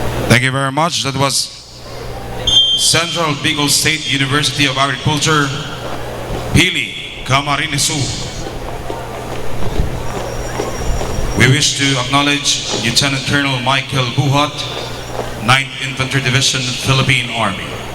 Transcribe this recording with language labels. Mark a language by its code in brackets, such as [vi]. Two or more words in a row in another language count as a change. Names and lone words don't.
[en] Thank you very much. That was Central Bicol State University of Agriculture, Pili, Camarines Sur. We wish to acknowledge Lieutenant Colonel Michael Buhat, 9th Infantry Division, Philippine Army.